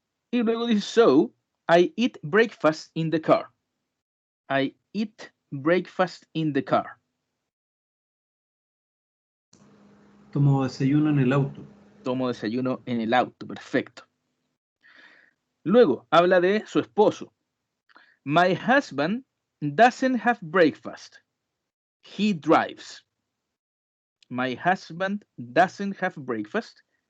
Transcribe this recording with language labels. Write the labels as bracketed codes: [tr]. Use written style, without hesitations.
[es] Y luego dice, [en] so, I eat breakfast in the car. I eat breakfast in the car. [es] Tomo desayuno en el auto. Tomo desayuno en el auto, perfecto. Luego, habla de su esposo. [en] My husband doesn't have breakfast. He drives. My husband doesn't have breakfast.